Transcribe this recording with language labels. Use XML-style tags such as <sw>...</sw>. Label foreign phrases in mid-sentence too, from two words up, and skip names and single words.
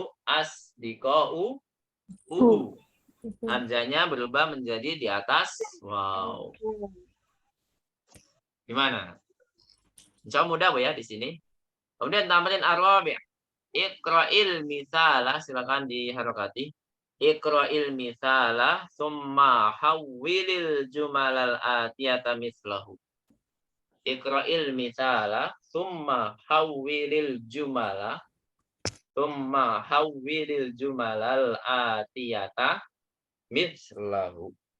<ar>أصدقاؤه.</ar> <id>Hamzahnya berubah menjadi di atas wow. Gimana?</id> <ar>إن شاء الله</ar> <id>mudah, Bu, ya, di sini. Kemudian tambahin ar-rabi'.</id> <ar>اقرأ المثال,</ar> <id>silakan diharokati.</id> <ar>اقرأ المثال ثم حوّل الجمل الآتية مثله. اقرأ المثال ثم حوّل الجمل الآتية مثله.</ar>